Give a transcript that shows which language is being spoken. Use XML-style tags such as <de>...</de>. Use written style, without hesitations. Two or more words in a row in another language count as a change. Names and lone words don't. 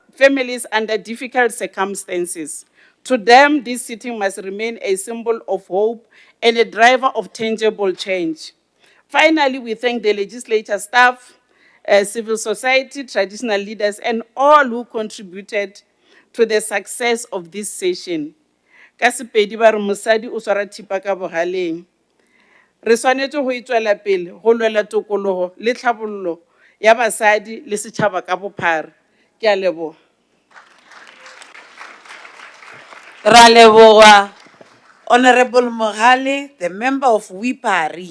<en>Families under difficult circumstances. To them, this sitting must remain a symbol of hope and a driver of tangible change. Finally, we thank the legislature staff, civil society, traditional leaders, and all who contributed to the success of this session.</en> <nso>Ka Sepedi ba re mosadi o swara thipa ka bohaleng. Re swanetse go itswela pele go lwela tokologo le tlhabololo ya basadi le setšhaba ka bophara. Ke a leboga. Ra leboga, Honorable Mohale,</nso> <en>the member of Wipari.</en>